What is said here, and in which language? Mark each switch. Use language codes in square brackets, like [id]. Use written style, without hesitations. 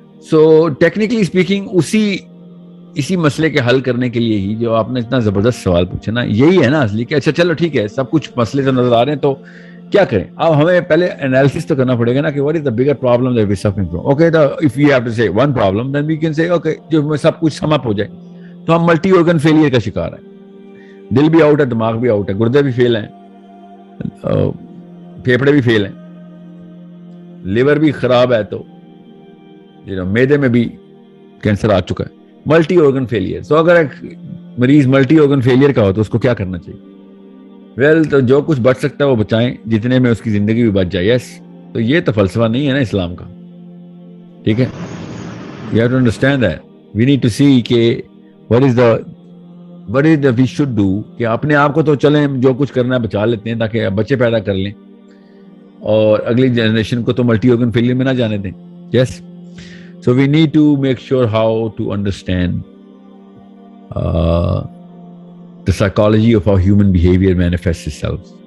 [ur] So technically speaking اسی مسئلے کے حل کرنے کے لیے ہی جو آپ نے اتنا زبردست سوال پوچھا نا, یہی ہے نا اصلی کہ اچھا چلو ٹھیک ہے سب کچھ مسئلے تو نظر آ رہے ہیں تو کیا کریں. اب ہمیں پہلے انالیسس تو کرنا پڑے گا نا کہ [en] what is the bigger problem that we suffering from. Okay, if we have to say one problem then we can say okay [ur] جو سب کچھ سم اپ ہو جائے. تو ہم ملٹی آرگن فیلئر کا شکار ہیں, دل بھی آؤٹ ہے, دماغ بھی آؤٹ ہے, گردے بھی فیل ہیں, پھیپھڑے بھی فیل ہیں, لیور بھی خراب ہے, تو معدے میں بھی کینسر آ چکا ہے. Multi organ failure. سو اگر ایک مریض ملٹی آرگن فیلئر کا ہو تو اس کو کیا کرنا چاہیے؟ ویل تو جو کچھ بچ سکتا ہے وہ بچائیں, جتنے میں اس کی زندگی بھی بچ جائے. یس, تو یہ تو فلسفہ نہیں ہے نا اسلام کا, ٹھیک ہے؟ [en] you have to understand that we need to see [ur] کہ [en] what is the we should do, [ur] کہ اپنے آپ کو تو چلیں جو کچھ کرنا ہے بچا لیتے ہیں تاکہ بچے پیدا کر لیں اور اگلی جنریشن کو تو ملٹی آرگن فیلئر میں نہ جانے دیں. [en] Yes, so we need to make sure how to understand the psychology of how human behavior manifests itself.